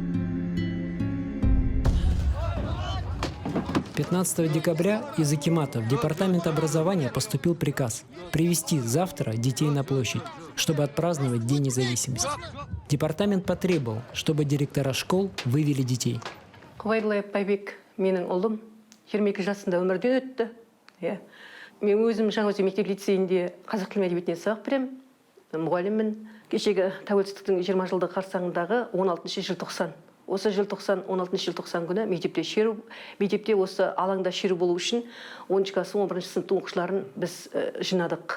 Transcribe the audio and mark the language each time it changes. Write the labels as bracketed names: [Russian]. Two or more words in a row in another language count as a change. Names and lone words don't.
[Russian] 15 декабря из акимата в департамент образования поступил приказ привести завтра детей на площадь, чтобы отпраздновать День независимости. Департамент потребовал, чтобы директора школ вывели детей. [Kazakh] Құбайлы Байбек менің ұлым 22 жасында өмірден өтті. Мен өзім жаңа мектеп лицейінде қазақ тілі әдебиетінен сабақ беремін. Мұғаліммін. Кешегі тәуелсіздіктің 20 жылдығы қарсаңындағы 16 желтоқсан. Осы 16 желтоқсан күні мектепте осы алаңда шеру болу үшін 10 класс 11 сынып оқушыларын біз жинадық.